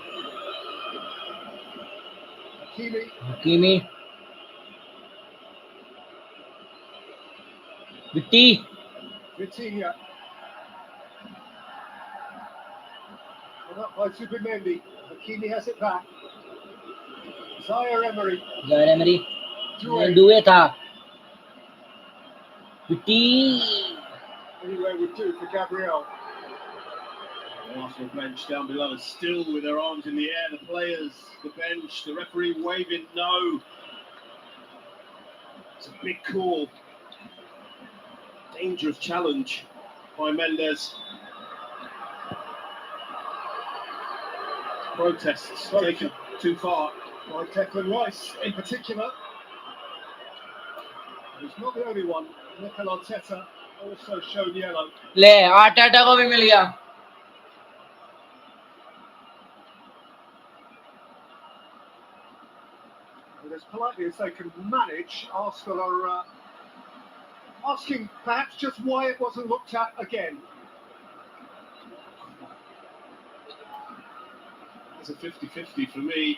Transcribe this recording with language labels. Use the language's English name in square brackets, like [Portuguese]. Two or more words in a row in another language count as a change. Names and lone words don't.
[English] Vitinha. Hakimi. Hakimi. Vitti. Vitinha. And up by Zubimendi. Hakimi has it back. Zaire Emery. Zaire Emery. Doué. Doué था. Vitti. Anyway, would do for Gabriel. The Arsenal bench down below is still with their arms in the air. The players, the bench, the referee waving no. It's a big call. Dangerous challenge by Mendes. Protests taken too far. By Declan Rice in particular. He's not the only one. Mikel Arteta also shown yellow. [Hindi] ले आर्टेटा को भी मिल गया. [English] And as politely as they can manage, Arsenal are asking perhaps just why it wasn't looked at again. It's a 50-50 for me.